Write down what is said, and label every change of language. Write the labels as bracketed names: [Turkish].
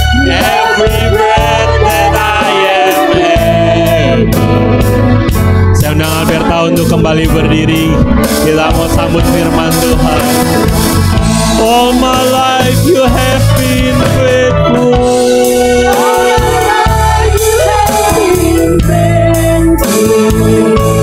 [English] Every breath that I am able. [Indonesian] Saya undang Alberta untuk kembali berdiri. Kita mau sambut firman Tuhan. [English] All my life you have been faithful. All my life you have been faithful.